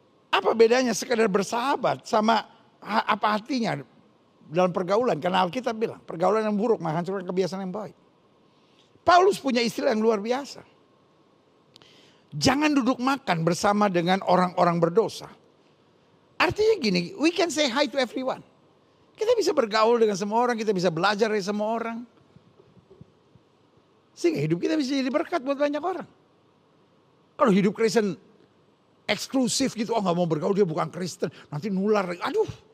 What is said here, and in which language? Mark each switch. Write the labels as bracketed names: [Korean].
[Indonesian] Apa bedanya sekadar bersahabat sama apa artinya dalam pergaulan? Karena Alkitab bilang pergaulan yang buruk menghancurkan kebiasaan yang baik. Paulus punya istilah yang luar biasa. Jangan duduk makan bersama dengan orang-orang berdosa. Artinya gini, [English] we can say hi to everyone. [Indonesian] Kita bisa bergaul dengan semua orang, kita bisa belajar dari semua orang. Sehingga hidup kita bisa jadi berkat buat banyak orang. Kalau hidup Kristen eksklusif gitu, oh gak mau bergaul, dia bukan Kristen, nanti nular. Aduh.